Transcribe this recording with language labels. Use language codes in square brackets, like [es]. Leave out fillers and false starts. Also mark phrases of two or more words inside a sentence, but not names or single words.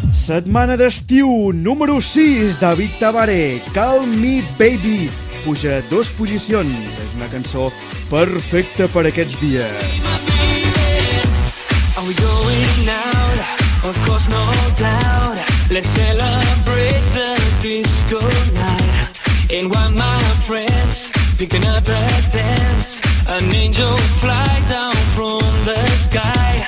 [ca] Setmana d'estiu, número 6, David Tabaré, Call Me Baby. Puja 2 posicions. És una cançó perfecta per aquests dies. [en] Are we going out? Of course, no doubt. Let's celebrate the disco night. And while my friends picking up the dance, an angel fly down from the sky.